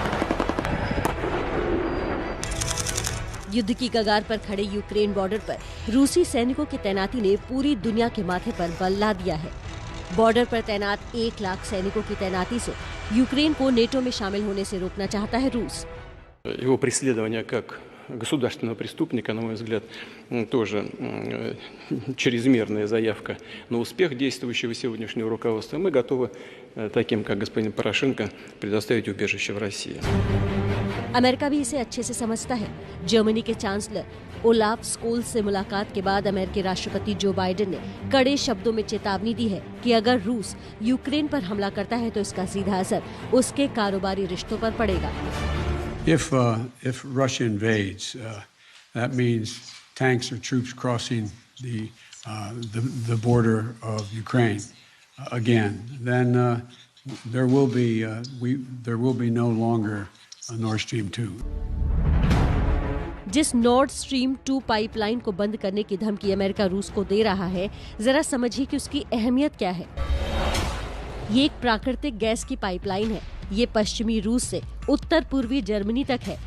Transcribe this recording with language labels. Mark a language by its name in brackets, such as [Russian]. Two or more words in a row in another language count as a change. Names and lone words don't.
[Hindi] युद्ध की कगार पर खड़े यूक्रेन बॉर्डर पर रूसी सैनिकों की तैनाती ने पूरी दुनिया के माथे पर बल ला दिया है। बॉर्डर पर तैनात 1 लाख सैनिकों की तैनाती से यूक्रेन को नेटो में शामिल होने से रोकना चाहता है रूस। [Russian] Его преследование как государственного преступника, на мой взгляд, тоже чрезмерная заявка на успех действующего сегодняшнего руководства. Мы готовы таким, как господин Порошенко, предоставить убежище в России. [Hindi] अमेरिका भी इसे अच्छे से समझता है। जर्मनी के चांसलर ओलाफ स्कोल्ज से मुलाकात के बाद अमेरिकी राष्ट्रपति जो बाइडेन ने कड़े शब्दों में चेतावनी दी है कि अगर रूस यूक्रेन पर हमला करता है तो इसका सीधा असर उसके कारोबारी रिश्तों पर पड़ेगा। [English] If Russia invades, that means tanks or troops crossing the border of Ukraine again. Then there will be no longer a Nord Stream 2. [Hindi] जिस नॉर्थ स्ट्रीम 2 पाइपलाइन को बंद करने की धमकी अमेरिका रूस को दे रहा है, जरा समझिए कि उसकी अहमियत क्या है। ये एक प्राकृतिक गैस की पाइपलाइन है। ये पश्चिमी रूस से उत्तर पूर्वी जर्मनी तक है।